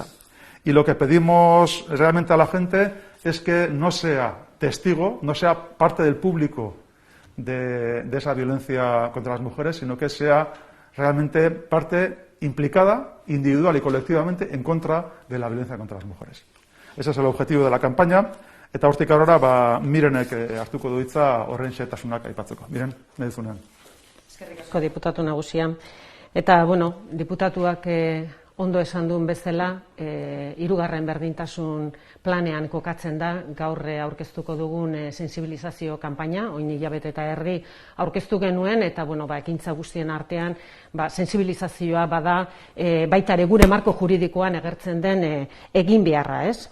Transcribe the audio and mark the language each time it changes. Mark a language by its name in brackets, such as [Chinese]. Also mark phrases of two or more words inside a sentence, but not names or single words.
[Spanish] Y lo que pedimos realmente a la gente es que no sea testigo, no sea parte del público de esa violencia contra las mujeres, sino que sea realmente parte implicada, individual y colectivamente, en contra de la violencia contra las mujeres. Ese es el objetivo de la campaña, [Basque] eta hortik aurrera Mirenek hartuko du hitza horren xehetasunak aipatzeko. Miren, nahi duzunean. Eskerrik asko diputatu nagusia. Eta, bueno, diputatuak ondo esan duen bezala, hirugarren berdintasun planean kokatzen da, gaur aurkeztuko dugun sensibilizazio kanpaina, orain hilabete eta erdi aurkeztu genuen, eta ekintza guztien artean sensibilizazioa bada baita ere gure marko juridikoan agertzen den egin beharra, ez?